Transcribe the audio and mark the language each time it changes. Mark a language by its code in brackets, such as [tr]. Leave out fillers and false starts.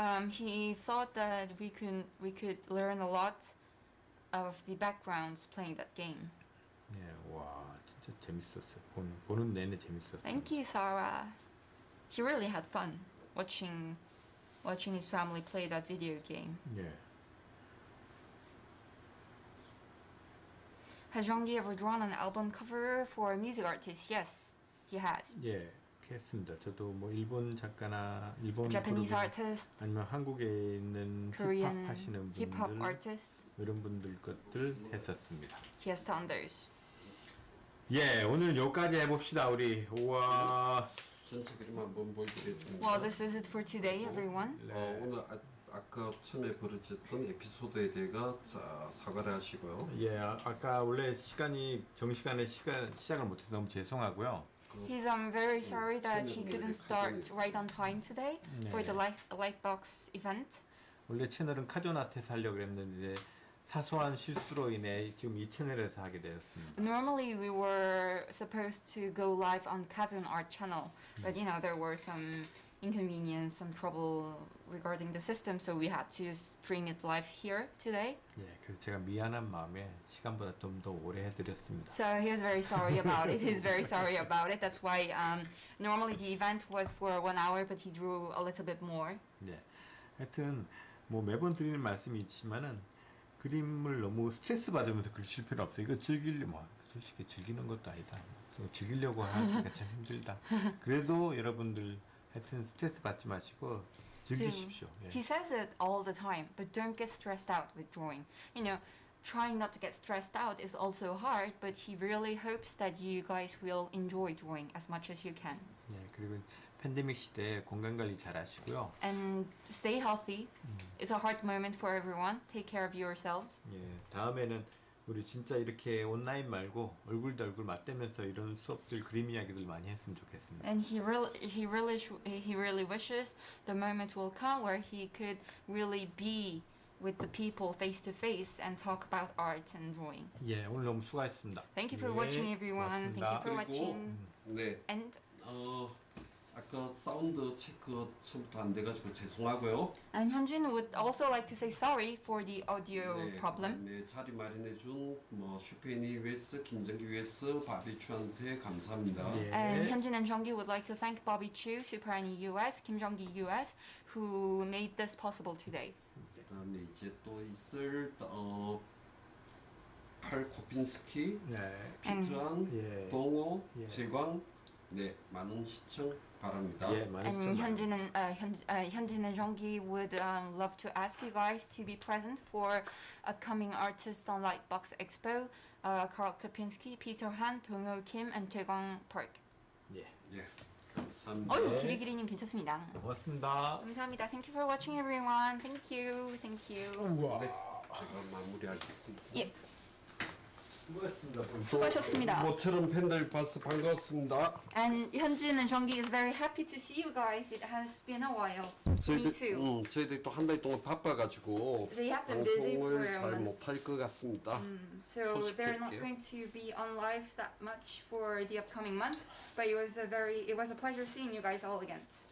[en] He thought that we could learn a lot of the backgrounds playing that game. [ko] 예, 와, 진짜 재밌었어요. 보는 내내 재밌었어요. [en] Thank you, Sarah. He really had fun watching his family play that video game. [ko] 예. [en] Has Jeonggi ever drawn an album cover for a music artist? Yes, he has. [ko] 예. 했습니다. 저도 뭐 일본 작가나 일본 [en] Japanese [ko] 그룹이나 [en] artist, [ko] 아니면 한국에 있는 [en] Korean [ko] 힙합 하시는 [en] hip hop [ko] 분들 [en] artist. [ko] 이런 분들 것들 했었습니다. [en] He has done those. [ko] 예, 오늘 여기까지 해봅시다 우리. 우와. 전체 그림 한번 보여드리겠습니다. [en] Well, this is it for today, everyone. [ko] 네. 오늘 아까 처음에 벌어졌던 에피소드에 대해서 사과를 하시고요. 예, 아까 원래 시간이 정시간에 시작을 못해서 너무 죄송하고요. [en] He's very sorry that he couldn't start right on time today for the Lightbox event. [ko] 원래 채널은 카조나트에서 하려고 했는데 사소한 실수로 인해 지금 이 채널에서 하게 되었습니다. [en] Normally we were supposed to go live on Kazun Art channel, but you know there were some inconvenience, some trouble regarding the system, so we had to stream it live here today. [ko] 예, 그래서 제가 미안한 마음에 시간보다 좀 더 오래 해드렸습니다. [en] So he was very sorry about it. He's very sorry about it. That's why normally the event was for 1 hour, but he drew a little bit more. [ko] 네, 하여튼 뭐 매번 드리는 말씀이 있지만은 그림을 너무 스트레스 받으면서 그리실 필요 없어요. 이거 뭐 솔직히 즐기는 것도 아니다. 즐기려고 하기가 참 힘들다. 그래도 여러분들 하여튼 스트레스 받지 마시고 즐기십시오. 예. [en] He says it all the time, but don't get stressed out with drawing. You know, trying not to get stressed out is also hard, but he really hopes that you guys will enjoy drawing as much as you can. [ko] 네, 그리고 팬데믹 시대에 건강 관리 잘 하시고요. [en] And stay healthy. It's a hard moment for everyone. Take care of yourselves. [ko] 예, 다음에는 우리 진짜 이렇게 온라인 말고 얼굴 대 얼굴 맞대면서 이런 수업들 그림 이야기들 많이 했으면 좋겠습니다. [en] And he really wishes the moment will come where he could really be with the people face to face and talk about art and drawing. [ko] 예, 오늘 너무 수고하셨습니다. [en] Thank you for [ko] 예, [en] watching, everyone. [ko] 고맙습니다. [en] Thank you for [ko] 그리고 [en] watching. [ko] 네, [en] And [ko] 아까 사운드 체크 처음부터 안 돼가지고 죄송하고요. [en] Hyunjin would also like to say sorry for the audio problem. [ko] 네, 자리 마련해준 뭐 슈페니 US, 김정기 US, 바비추한테 감사합니다. 예. [en] And Hyunjin and Jeonggi would like to thank Bobby Chu, Super Annie US, Kim Jong-gi US, who made this possible today. [ko] 그다음에 이제 또 있을 칼 코핀스키, 네, 피트한, 예. 동호, 예. 재광, 네 많은 시청 바랍니다. 예, 많은 [en] And [ko] 시청 [en] Hyunjin and Jeonggi would love to ask you guys to be present for upcoming artists on Lightbox Expo. Karl Kopinski, Peter Han, Dong-ho Kim, and Jae-gwang Park. [ko] 예, 예, 감사합니다. 기리기리님 괜찮습니다. 고맙습니다. 감사합니다. [en] Thank you for watching, everyone. Thank you. Thank you. [ko] 우와. 네, 제가 마무리하겠습니다. 예. 수고하셨습니다. 수고하셨습니다. 모처럼 팬들 봐서 반갑습니다. [en] And Hyunjin and Jeonggi is very happy to see you guys. It has been a while. Me too. [ko] 저희들 또 한 달 동안 바빠가지고 [en] They have been busy for [ko] 방송을 [en] a [ko] 잘 [en] month. [ko] 못할 것 같습니다. [en] So they're not [ko] 소식드릴게요. [en] going to be on live that much for the upcoming month. But it was a pleasure seeing you guys all again.